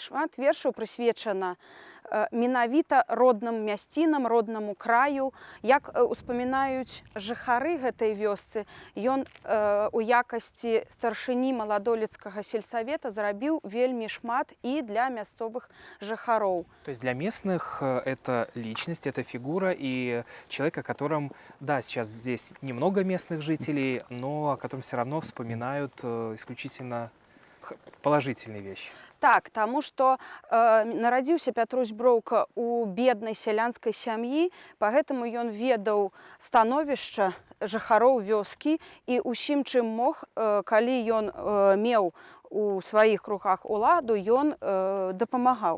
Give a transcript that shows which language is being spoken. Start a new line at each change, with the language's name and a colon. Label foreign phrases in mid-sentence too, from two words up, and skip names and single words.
Belarusian: Шмат вершаў прысвечана менавіта родным мясцінам, роднаму краю. Як успамінаюць жыхары гэтай вёсцы, ён у якасці старшыні маладолецкага сельсавета зрабіў вельмі шмат і для мясцовых жыхароў.
Russian: То есть для местных это личность, это фигура и человек, о котором, да, сейчас здесь немного местных жителей, но о котором все равно вспоминают исключительно положительные вещи.
Belarusian: Так, таму што нарадзіўся Пятрусь Броўка ў беднай сялянскай сям'і, пагэтаму ён ведаў становішча жыхароў вёскі і ўсім, чым мог, калі ён меў у сваіх руках уладу, ён дапамагаў.